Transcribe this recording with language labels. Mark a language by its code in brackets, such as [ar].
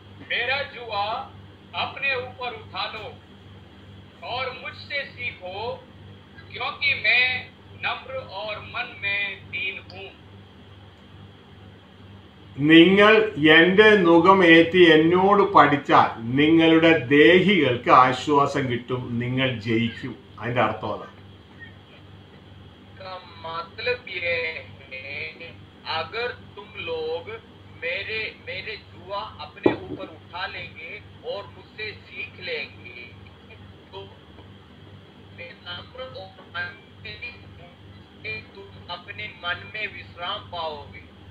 [hi] मेरा जुआ अपने ऊपर उठा लो और मुझसे सीखो क्योंकि मैं नम्र और मन में दीन हूँ। [ml] നിങ്ങൾ എൻ്റെ നുകമേറ്റി എന്നോട് പഠിച്ചാൽ നിങ്ങളുടെ ദേഹികൾക്ക് ആശ്വാസം കിട്ടും, നിങ്ങൾ ജയിക്കും. അതിന്റെ അർത്ഥം അതാണ്. [hi] का मतलब ये है, अगर तुम लोग मेरे मेरे जुआ अपने ऊपर उठा लेंगे और मुझसे सीख लेंगे तो मैं नम्र और मन में दीन हूँ, तुम अपने मन में विश्राम पाओगे।